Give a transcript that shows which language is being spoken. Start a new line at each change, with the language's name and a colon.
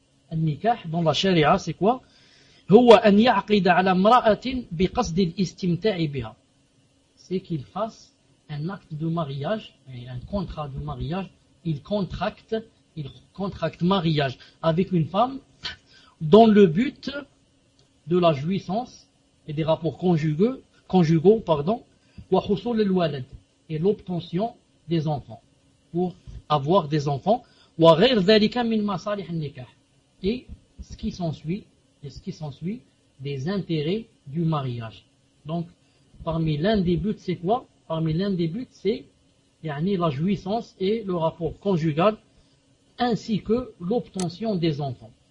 French: Al-nikah, dans la sharia, c'est quoi?
Arabic: هو أن يعقد على امرأة بقصد الاستمتاع بها.
French: C'est qu'il fasse un acte de mariage, un contrat de mariage, il contracte mariage avec une femme dans le but de la jouissance et des rapports conjugaux,
Arabic: وحصول الولد,
French: et l'obtention des enfants, pour avoir des enfants.
Arabic: وغير ذلك من مصالح النكاح.
French: Et ce qui s'ensuit des intérêts du mariage. Donc, parmi l'un des buts, c'est yani, la jouissance et le rapport conjugal, ainsi que l'obtention des enfants.